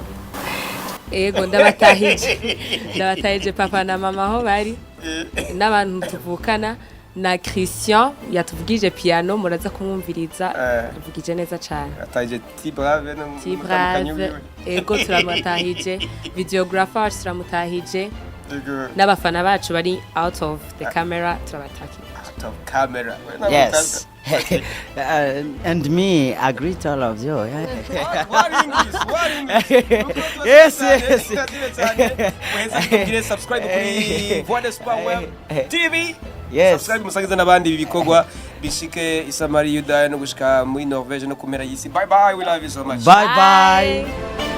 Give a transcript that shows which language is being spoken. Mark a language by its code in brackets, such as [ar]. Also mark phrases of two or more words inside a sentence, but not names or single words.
[rn] ego ndabatahije papa na mama aho bari n'abantu tuvukana na Christian yatuvugije piano muraza kumwumviriza avugije neza cyane atahije T-Brave ego turamatahije videographer wacu turamutahije n'abafana bacu bari [en] out of the camera [rn] turabatahije [en] out of camera yes and me I greet all of you what English yes [rn] subscribe kuri VY'UKURI Web TV [en] yes [rn] subscribe musangiza n'abandi bibikorwa bishike isamari Yuda no gushika muri Norvege no kumera yisi [en] bye bye we love you so much bye